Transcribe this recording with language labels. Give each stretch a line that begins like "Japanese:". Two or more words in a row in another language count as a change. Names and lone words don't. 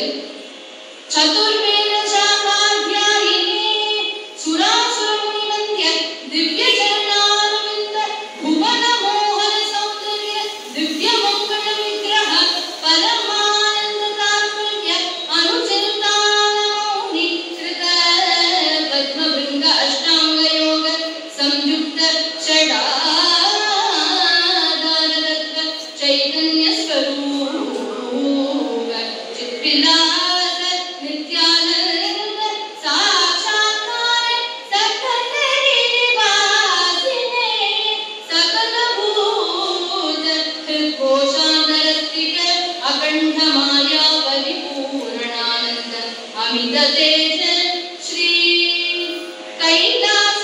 Sanskrit: चतुर्वेद शाखाध्यायिने सुरासुर मुनिवन्द्य दिव्य चरणारविन्द भुवन मोहन सौन्दर्य दिव्य मङ्गल विग्रह परमानन्द तात्पर्य अनुचिन्तन मौनि कृत पद्म भृङ्ग अष्टाङ्ग योग संयुक्त षडाधारतत्व चैतन्य स्वरूप चित्विलास नित्यानंद साक्षात्कार सकलरिवासिने सकल भूत हृदकोशान्तरस्थित अखंड माया परिपूर्णानंद अमित तेज श्री कैलास